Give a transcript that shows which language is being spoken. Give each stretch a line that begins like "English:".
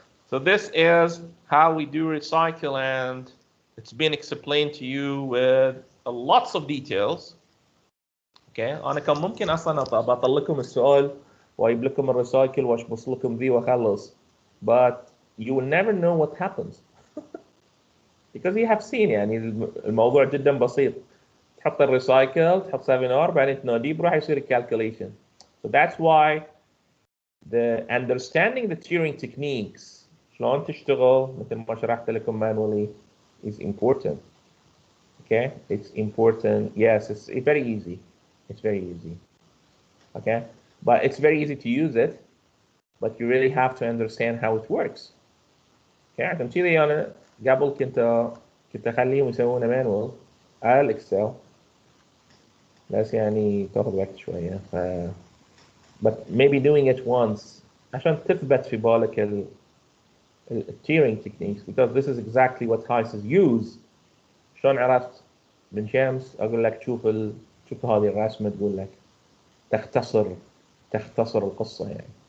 English: So this is how we do recycle, and it's been explained to you with lots of details.
Arabic: Okay, أنا كان ممكن أصلاً أبطل لكم السؤال وأجيب لكم الريسايكل وأشبص لكم ذي وأخلص,
English: but you will never know what happens because you have seen
Arabic: يعني الموضوع جدا بسيط. تحط الريسايكل، تحط 7R، بعدين تناديه بروح يصير calculation.
English: So that's why the understanding the tiering techniques
Arabic: شلون تشتغل مثل ما شرحت لكم
English: manually is important. Okay, it's important. Yes, it's very easy. It's very easy. Okay, but it's very easy to use it, but you really have to understand how it works.
Arabic: Okay, عشان كذي أنا قبل كنت أخليهم يسوونه manual على الإكسل، بس يعني تاخذ وقت شوية.
English: But maybe doing it once
Arabic: عشان تثبت في بالك
English: tiering techniques, because this is exactly what HYSYS use.
Arabic: شلون عرفت بن شمس؟ أقول لك شوف هذه الرسمة، تقول لك تختصر القصة يعني.